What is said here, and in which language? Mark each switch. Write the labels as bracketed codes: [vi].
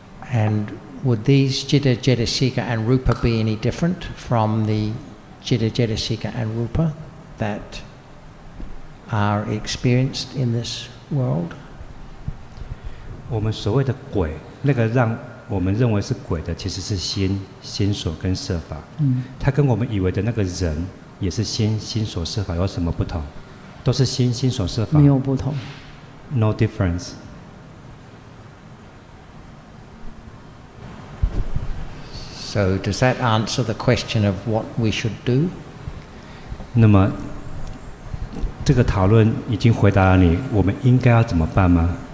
[en] And would these Chitta, Cetasika and Rupa be any different from the Chitta, Cetasika and Rupa that are experienced in this world? [zh] 我们所谓的鬼，那个让我们认为是鬼的，其实是心、心所跟色法。它跟我们以为的那个人也是心、心所、色法有什么不同？都是心、心所、色法。没有不同。 [en] No difference. So does that answer the question of what we should do? [zh] 那么这个讨论已经回答了你，我们应该要怎么办吗？